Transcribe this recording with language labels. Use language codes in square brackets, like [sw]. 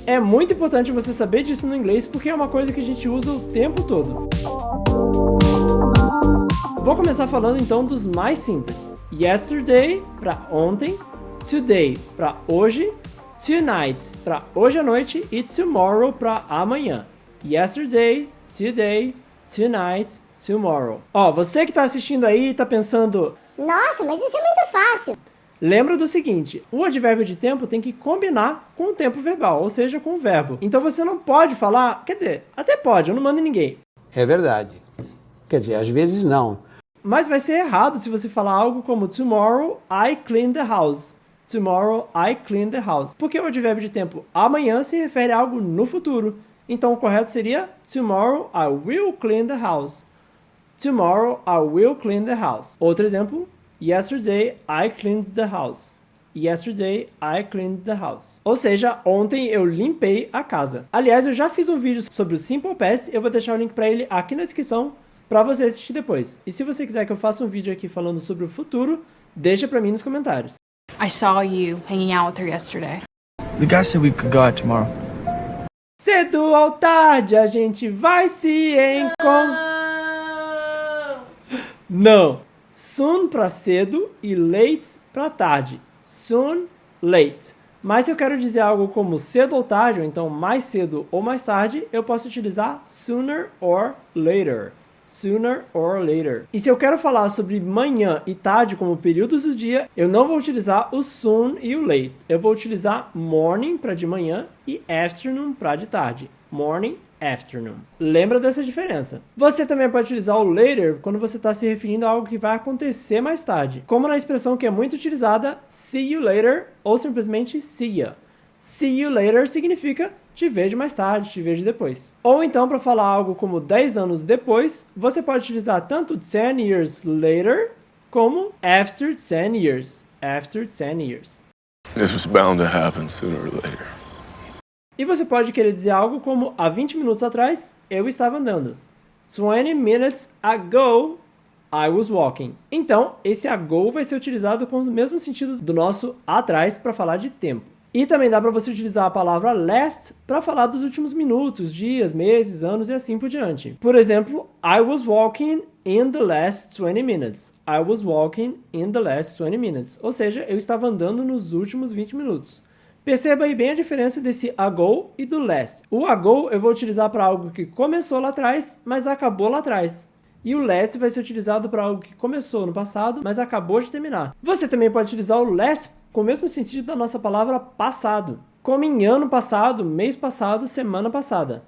[pt] É muito importante você saber disso no inglês, porque é uma coisa que a gente usa o tempo todo. Vou começar falando então dos mais simples. Yesterday para ontem, today para hoje, tonight para hoje à noite e tomorrow para amanhã. [en] Yesterday, today, tonight, tomorrow. [pt] Você que está assistindo aí e está pensando: nossa, mas isso é muito fácil. Lembra do seguinte, o advérbio de tempo tem que combinar com o tempo verbal, ou seja, com o verbo. Então você não pode falar, quer dizer, até pode, eu não mando em ninguém. É verdade. Quer dizer, às vezes não. Mas vai ser errado se você falar algo como [en] tomorrow I clean the house. Tomorrow I clean the house. [pt] Porque o advérbio de tempo amanhã se refere a algo no futuro. Então o correto seria [en] tomorrow I will clean the house. Tomorrow I will clean the house. [pt] Outro exemplo, [en] yesterday I cleaned the house. Yesterday I cleaned the house. [pt] Ou seja, ontem eu limpei a casa. Aliás, eu já fiz um vídeo sobre o Simple Past, eu vou deixar o link para ele aqui na descrição para você assistir depois. E se você quiser que eu faça um vídeo aqui falando sobre o futuro, deixa para mim nos comentários. [en] I saw you hanging out with her yesterday. The guy said we could go out tomorrow. [pt] Cedo ou tarde a gente vai se encontrar. Não. Soon para cedo e late para tarde. [en] Soon, late. [pt] Mas se eu quero dizer algo como cedo ou tarde, ou então mais cedo ou mais tarde, eu posso utilizar [en] sooner or later. Sooner or later. [pt] E se eu quero falar sobre manhã e tarde como períodos do dia, eu não vou utilizar o soon e o late. Eu vou utilizar morning para de manhã e afternoon para de tarde. [en] Morning, afternoon. [pt] Lembra dessa diferença. Você também pode utilizar o later quando você está se referindo a algo que vai acontecer mais tarde, como na expressão que é muito utilizada, [en] see you later, [pt] ou simplesmente [en] see ya. See you later [pt] significa te vejo mais tarde, te vejo depois. Ou então, para falar algo como 10 anos depois, você pode utilizar tanto [en] 10 years later, [pt] como [en] after 10 years. After 10 years. This was bound to happen sooner or later. [pt] E você pode querer dizer algo como há 20 minutos atrás, eu estava andando. [en] 20 minutes ago, I was walking. [pt] Então, esse ago vai ser utilizado com o mesmo sentido do nosso atrás para falar de tempo. E também dá para você utilizar a palavra last para falar dos últimos minutos, dias, meses, anos e assim por diante. Por exemplo, [en] I was walking in the last 20 minutes. I was walking in the last 20 minutes. [pt] Ou seja, eu estava andando nos últimos 20 minutos. Perceba aí bem a diferença desse ago e do last. O ago eu vou utilizar para algo que começou lá atrás, mas acabou lá atrás. E o last vai ser utilizado para algo que começou no passado, mas acabou de terminar. Você também pode utilizar o last com o mesmo sentido da nossa palavra passado, como em ano passado, mês passado, semana passada.